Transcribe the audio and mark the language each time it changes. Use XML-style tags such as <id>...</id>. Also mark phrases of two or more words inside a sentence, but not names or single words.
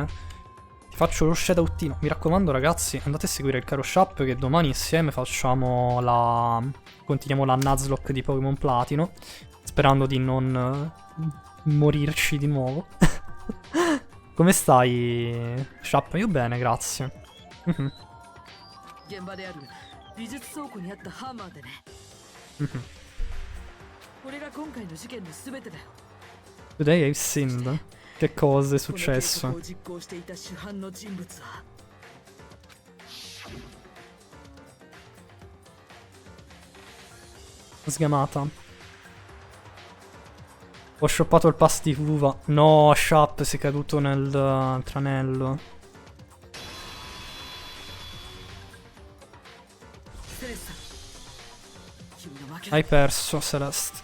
<it>Ti faccio lo shoutoutino. Mi raccomando ragazzi, andate a seguire il caro Shap che domani insieme facciamo la... continuiamo la Nuzlocke di Pokémon Platino, sperando di non morirci di nuovo. Come stai Shap? Io bene, grazie.</it> <ja>現場である美術倉庫にあったハンマーでね。これが今回の事件の全てだよ。</ja> <en>Today I've sinned.</en> <it>Che cosa è successo?</it> <ja>この計画を実行していた主犯の人物は</ja> <it>Sgamata. Ho shoppato il pass di uva. No, Shap, sei caduto nel tranello. Hai perso, Celeste.</it>